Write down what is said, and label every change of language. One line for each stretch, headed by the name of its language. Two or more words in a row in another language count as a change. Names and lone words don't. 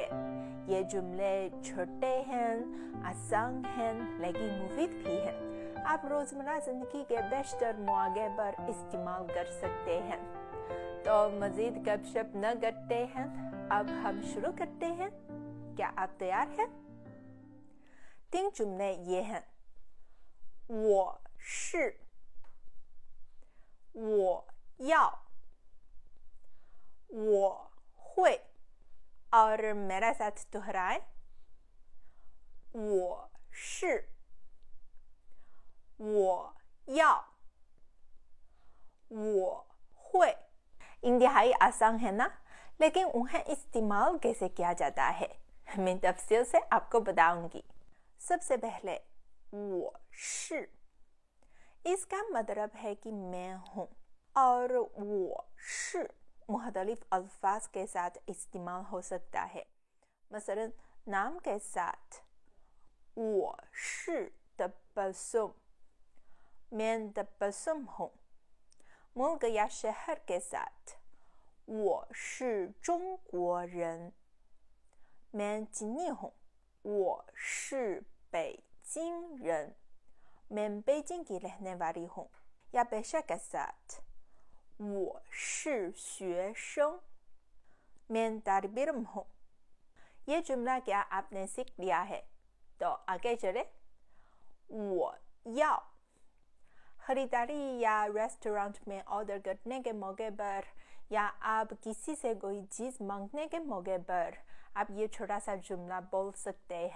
Urdu: یہ جملے چھوٹے ہیں، آسان ہیں، لیکن مفید بھی ہیں. آپ روزمرہ زندگی کے بیشتر موقعے پر استعمال کر سکتے ہیں. تو مزید گپ شپ نہ کرتے ہیں، اب ہم شروع کرتے ہیں. کیا آپ تیار ہیں؟ 3 جملے یہ ہیں.
Chinese: 我是，我要，我会，
Urdu: اور میرا ساتھ دہرائے.
Chinese: 我是，我要，我会।
Urdu: انتہائی آسان ہے نا، لیکن انہیں استعمال کیسے کیا جاتا ہے میں تفصیل سے آپ کو بتاؤں گی. سب سے پہلے
Chinese: 我是
Urdu: اس کا مطلب ہے کہ میں ہوں، اور
Chinese: 我是
Urdu: مختلف الفاظ کے ساتھ استعمال ہو سکتا ہے. مثلاً نام کے ساتھ
Chinese: 我是
Urdu: تبسم، میں تبسم ہوں. ملک یا شہر کے ساتھ
Chinese: 我是中国人,
Urdu: میں چینی ہوں.
Chinese: 我是北京人,
Urdu: میں بیجنگ کی رہنے والی ہوں. یا پیشہ کے ساتھ
Chinese: 我是学生,
Urdu: میں طالب علم ہوں. یہ جملہ کیا آپ نے سیکھ لیا ہے? تو آگے چلے.
Chinese: 我要
Urdu: خریداری یا ریسٹورنٹ میں آرڈر کرنے کے موقعے پر، یا آپ کسی سے کوئی چیز مانگنے کے موقعے پر آپ یہ چھوٹا سا جملہ بول سکتے ہیں.